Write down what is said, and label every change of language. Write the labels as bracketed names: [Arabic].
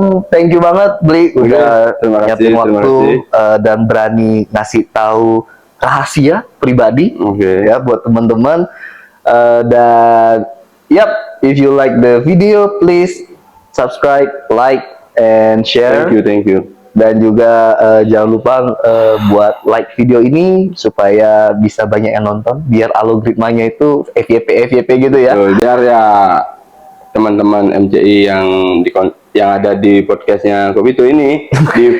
[English] Thank you [Indonesian] banget Bli udah nyiapin waktu dan berani ngasih tahu rahasia pribadi ya buat teman-teman. [English] Dan if you like the video, please subscribe, like, and share. Thank you. [Indonesian] Dan juga jangan lupa buat like video ini supaya bisa banyak yang nonton, biar algoritmanya itu FYP gitu ya. Biar ya teman-teman MCI yang ada di podcastnya Kopito ini di